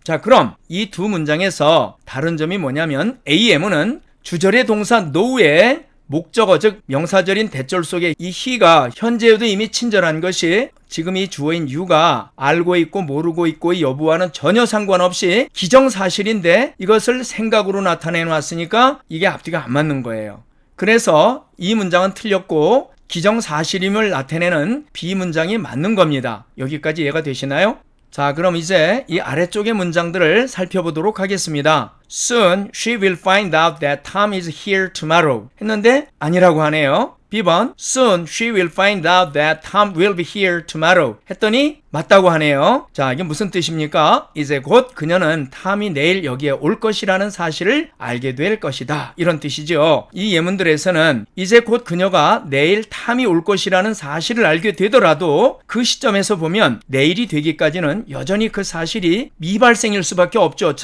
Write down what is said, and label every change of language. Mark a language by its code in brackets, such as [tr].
[ko] 자, 그럼 이 두 문장에서 다른 점이 뭐냐면 AM은 주절의 동사 know의 목적어, 즉 명사절인 대절 속에 이 he가 현재에도 이미 친절한 것이 지금 이 주어인 you가 알고 있고 모르고 있고의 여부와는 전혀 상관없이 기정사실인데 이것을 생각으로 나타내 놨으니까 이게 앞뒤가 안 맞는 거예요. 그래서 이 문장은 틀렸고 기정사실임을 나타내는 B 문장이 맞는 겁니다. 여기까지 이해가 되시나요? 자, 그럼 이제 이 아래쪽의 문장들을 살펴보도록 하겠습니다. [en] Soon she will find out that Tom is here tomorrow [ko] 했는데 아니라고 하네요. [en] B번 Soon she will find out that Tom will be here tomorrow [ko] 했더니 맞다고 하네요. 자, 이게 무슨 뜻입니까? 이제 곧 그녀는 탐이 내일 여기에 올 것이라는 사실을 알게 될 것이다, 이런 뜻이죠. 이 예문들에서는 이제 곧 그녀가 내일 탐이 올 것이라는 사실을 알게 되더라도 그 시점에서 보면 내일이 되기까지는 여전히 그 사실이 미발생일 수밖에 없죠.